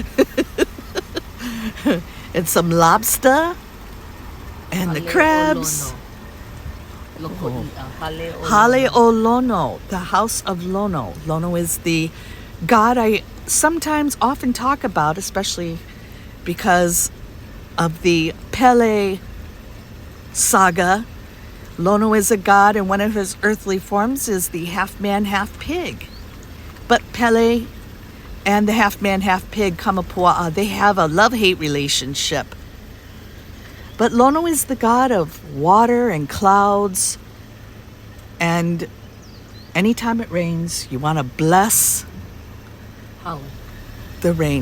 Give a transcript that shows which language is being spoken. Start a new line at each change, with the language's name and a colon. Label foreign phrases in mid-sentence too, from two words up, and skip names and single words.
English: And some lobster. And the crabs. Hale'olono, the house of Lono. Lono is the god I sometimes often talk about, especially because of the Pele saga. Lono is a god, and one of his earthly forms is the half-man, half-pig. But Pele and the half-man, half-pig, Kamapua'a, they have a love-hate relationship. But Lono is the god of water and clouds, and anytime it rains, you want to bless the rain.